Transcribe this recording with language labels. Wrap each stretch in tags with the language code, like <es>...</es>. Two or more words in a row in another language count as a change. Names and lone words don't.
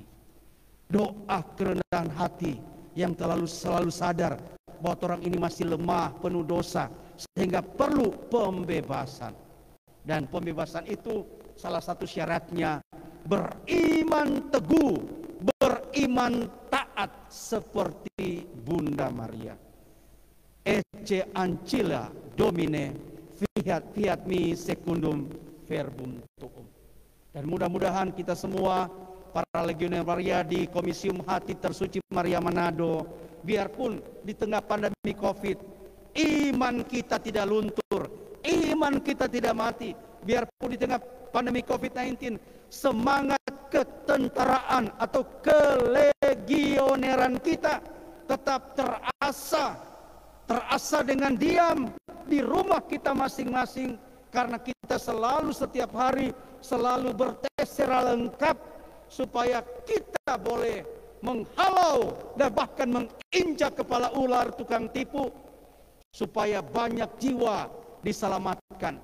<id>Doa kerendahan hati yang selalu sadar bahwa orang ini masih lemah, penuh dosa, sehingga perlu pembebasan. Dan pembebasan itu salah satu syaratnya beriman teguh, beriman taat seperti Bunda Maria.</id> <la>Ecce ancilla Domine, fiat mi secundum verbum tuum.</la> <id>Dan mudah-mudahan kita semua, para legioner Maria di Komisium Hati Tersuci Maria Manado, biarpun di tengah pandemi COVID, iman kita tidak luntur, iman kita tidak mati. Biarpun di tengah pandemi COVID-19, semangat ketentaraan atau kelegioneran kita tetap terasa dengan diam di rumah kita masing-masing, karena kita selalu setiap hari selalu bertes secara lengkap supaya kita boleh menghalau dan bahkan menginjak kepala ular tukang tipu, supaya banyak jiwa diselamatkan.</id>